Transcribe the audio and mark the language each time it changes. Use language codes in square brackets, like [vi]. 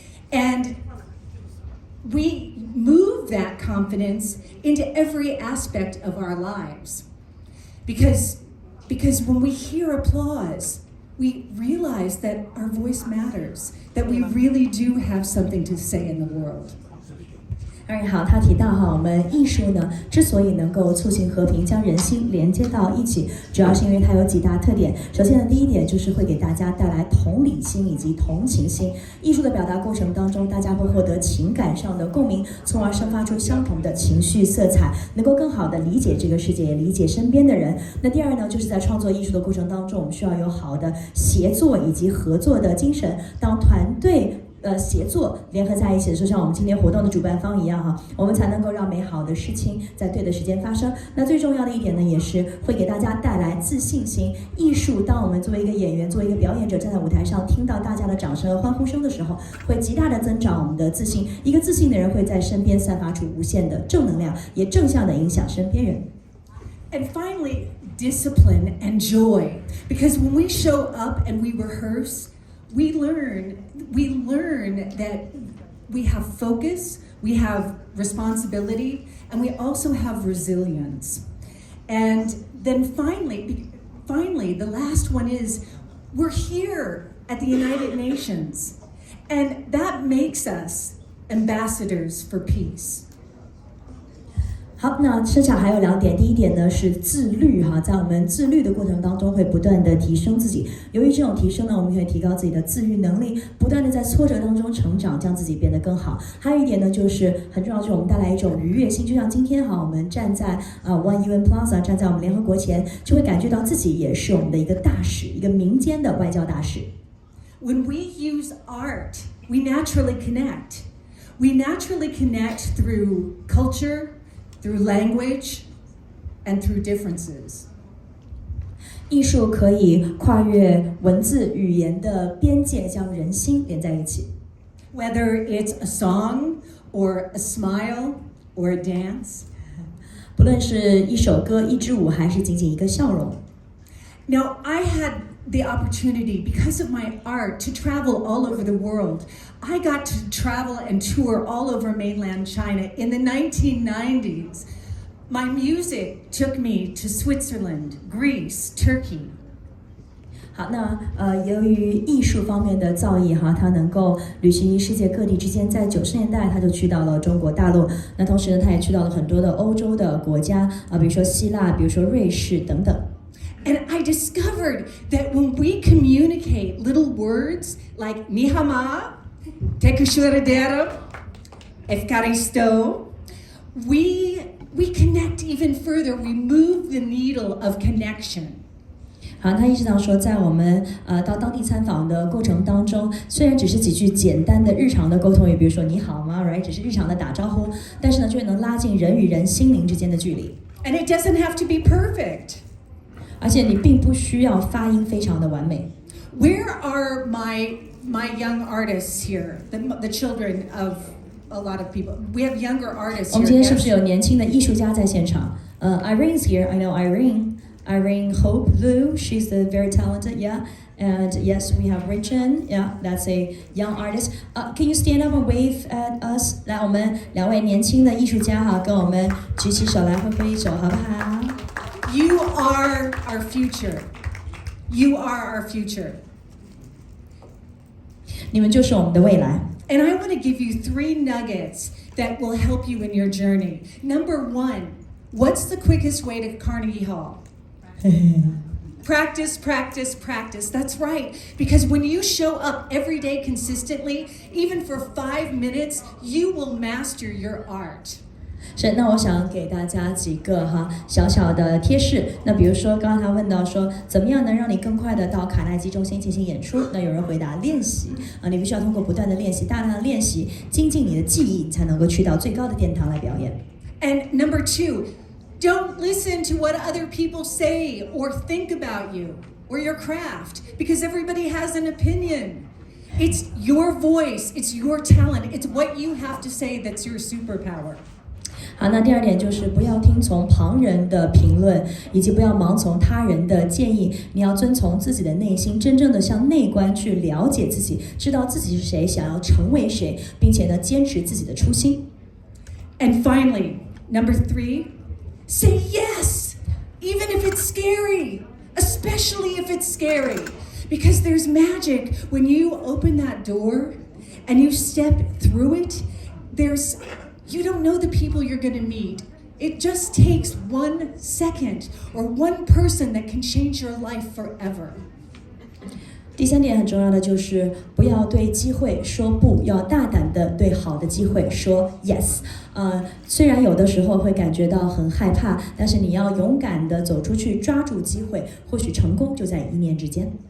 [en] And we move that confidence into every aspect of our lives. Because when we hear applause, we realize that our voice matters, that we really do have something to say in the world. [zh] 好，他提到我们艺术呢，之所以能够促进和平，将人心连接到一起，主要是因为它有几大特点。首先呢，第一点就是会给大家带来同理心以及同情心。艺术的表达过程当中，大家会获得情感上的共鸣，从而生发出相同的情绪色彩，能够更好的理解这个世界，也理解身边的人。那第二呢，就是在创作艺术的过程当中，我们需要有好的协作以及合作的精神。当团队协作联合在一起的，就像我们今天活动的主办方一样哈，我们才能够让美好的事情在对的时间发生。那最重要的一点呢，也是会给大家带来自信心。艺术，当我们作为一个演员、作为一个表演者站在舞台上，听到大家的掌声和欢呼声的时候，会极大的增长我们的自信。一个自信的人会在身边散发出无限的正能量，也正向的影响身边人。 [en] And finally, discipline and joy. Because when we show up and we rehearse, we learn that we have focus, we have responsibility, and we also have resilience. And then finally, the last one is we're here at the United Nations, and that makes us ambassadors for peace. [zh] 好，那剩下还有2点。第一点呢是自律哈，在我们自律的过程当中会不断的提升自己。由于这种提升呢，我们可以提高自己的自律能力，不断的在挫折当中成长，将自己变得更好。还有一点呢，就是很重要，就是我们带来一种愉悦性。就像今天哈，我们站在One UN Plaza， 站在我们联合国前，就会感觉到自己也是我们的一个大使，一个民间的外交大使。 [en] When we use art, we naturally connect. We naturally connect through culture.Through language and through differences. [zh] 艺术可以跨越文字语言的边界，将人心连在一起。 [en] Whether it's a song or a smile or a dance. [zh] 不论是一首歌、一支舞，还是仅仅一个笑容。 [en] Now, I had the opportunity, because of my art, to travel all over the world. I got to travel and tour all over mainland China. In the 1990s, my music took me to Switzerland, Greece, Turkey. [zh] 好，那由于艺术方面的造诣哈，他能够旅行于世界各地之间。在90年代，他就去到了中国大陆。那同时呢，他也去到了很多的欧洲的国家比如说希腊，比如说瑞士等等。 [en] And I discovered that when we communicate little words like Nihama, Tekushuradera, Efkaristo, we connect even further. We move the needle of connection. [zh] 好，他意识到说，在我们到当地参访的过程当中，虽然只是几句简单的日常的沟通语，比如说你好吗 ， [en] right， [zh] 只是日常的打招呼，但是呢，却能拉近人与人心灵之间的距离。 [en] And it doesn't have to be perfect. [zh] 而且你并不需要发音非常的完美。 [en] Where are my young artists here? The children of a lot of people. We have younger artists here. [zh] 我们今天是不是有年轻的艺术家在现场？ [en] Irene's here. I know Irene. Irene Hope Lu. She's very talented. Yeah. And yes, we have Richard. Yeah, that's a young artist. Can you stand up and wave at us? [zh] 来，我们2位年轻的艺术家哈，跟我们举起手来挥挥手，好不好 [en] ？You are our future. You are our future. [zh] 你们就是我们的未来。 [en] And I want to give you 3 nuggets that will help you in your journey. Number 1, what's the quickest way to Carnegie Hall? Practice, practice, practice. That's right. Because when you show up every day consistently, even for 5 minutes, you will master your art. [zh] 是，那我想给大家几个小小的贴士。那比如说，刚刚他问到说，怎么样能让你更快的到卡耐基中心进行演出？那有人回答练习你必须要通过不断的练习，大量的练习，精进你的技艺，你才能够去到最高的殿堂来表演。 [en] And number 2, don't listen to what other people say or think about you or your craft, because everybody has an opinion. It's your voice, it's your talent, it's what you have to say that's your superpower. [zh] 好，那第2点就是不要听从旁人的评论，以及不要盲从他人的建议。你要遵从自己的内心，真正的向内观去了解自己，知道自己是谁，想要成为谁，并且呢，坚持自己的初心。 [en] And finally, number 3, say yes, even if it's scary, especially if it's scary. Because there's magic when you open that door and you step through it. You don't know the people you're going to meet. It just takes 1 second or 1 person that can change your life forever. [zh] 第3点很重要的就是不要对机会说不，要大胆的对好的机会说 yes。虽然有的时候会感觉到很害怕，但是你要勇敢的走出去，抓住机会，或许成功就在一念之间。